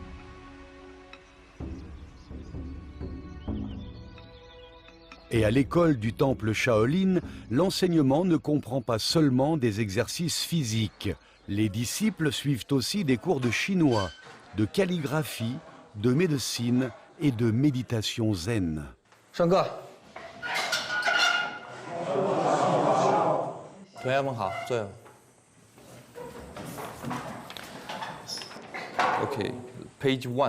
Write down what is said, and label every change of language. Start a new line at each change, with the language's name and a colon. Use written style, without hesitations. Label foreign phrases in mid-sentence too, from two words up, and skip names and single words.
French: Et à l'école du temple Shaolin, l'enseignement ne comprend pas seulement des exercices physiques. Les disciples suivent aussi des cours de chinois, de calligraphie, de médecine et de méditation zen.
Chinese: 上课。同学们好，
English: 坐。Okay, page 1.